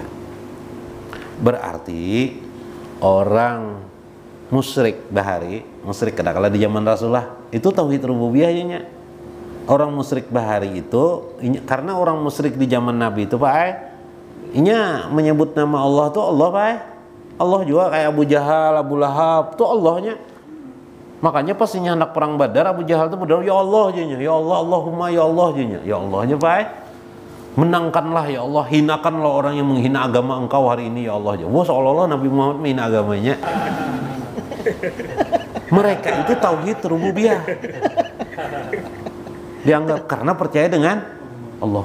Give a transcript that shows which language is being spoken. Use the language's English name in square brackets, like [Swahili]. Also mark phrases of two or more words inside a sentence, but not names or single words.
[Banjar] Berarti orang musyrik bahari, musyrik kadang-kala di zaman Rasulullah itu tauhid rububiyahnya. Orang musyrik bahari itu karena orang musyrik di zaman Nabi itu Pak, inya menyebut nama Allah tuh Allah Pak. Allah juga kayak Abu Jahal, Abu Lahab tuh Allahnya. Makanya pas inya anak perang Badar, Abu Jahal tuh berdoa ya Allah jadinya, ya Allah Allahumma ya Allah jadinya, ya Allahnya Pak. [Indonesian] Menangkanlah ya Allah, hinakanlah orang yang menghina agama engkau hari ini ya Allah. Wah seolah-olah Nabi Muhammad menghina agamanya. Mereka itu tauhid rububiyah. Dianggap karena percaya dengan Allah.